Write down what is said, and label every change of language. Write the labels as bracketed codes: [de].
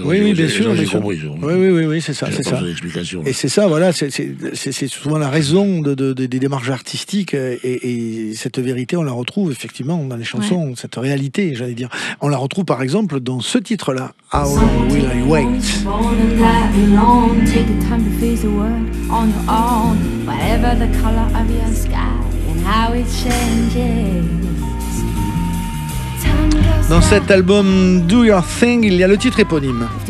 [fr] Oui, bien sûr. Oui, c'est ça. Et c'est ça, voilà, c'est souvent la raison des démarches artistiques et cette vérité, on la retrouve effectivement dans les chansons, cette réalité, j'allais dire. On la retrouve par exemple dans ce titre-là, How Long Will I Wait? [en] Whatever the color of your sky and how it changes. [fr] Dans cet album Do Your Thing, il y a le titre éponyme.